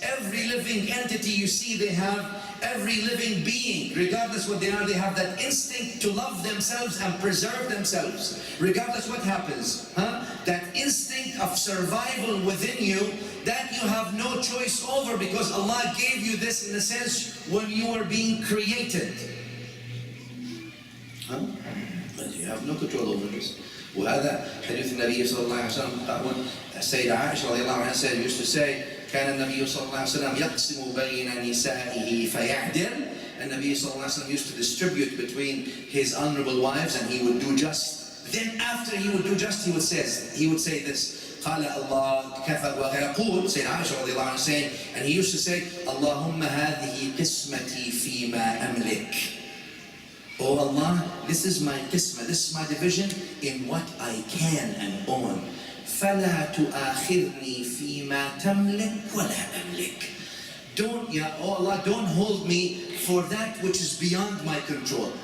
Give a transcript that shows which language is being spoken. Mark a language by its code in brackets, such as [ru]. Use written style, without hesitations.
[en] Every living entity you see, they have, every living being, regardless what they are, they have that instinct to love themselves and preserve themselves, regardless what happens. That instinct of survival within you, that you have no choice over, because Allah gave you this in a sense when you were being created. But you have no control over this. [ar] وهذا حديث النبي صلى الله عليه وسلم. السيدة عائشة رضي الله عنها [en] said, used to say, [ar] كان النبي صلى الله عليه وسلم يقسم بين نسائه فيعدل. [en] And Nabi sallallahu alaihi wasallam used to distribute between his honorable wives, and he would do just. Then after he would do just, he would say this. [ar] قال الله كفى ويقول, Sayyidina Aisha رضي الله عنها [en] saying, and he used to say, [ar] اللهم هذه قسمتي فيما أملك. [en] Oh Allah, this is my qisma, this is my division in what I can and own. [ar] فَلَا تُؤَاخِذْنِي فِي مَا تَمْلِكْ وَلَا أَمْلِكْ. [en] Oh Allah, don't hold me for that which is beyond my control.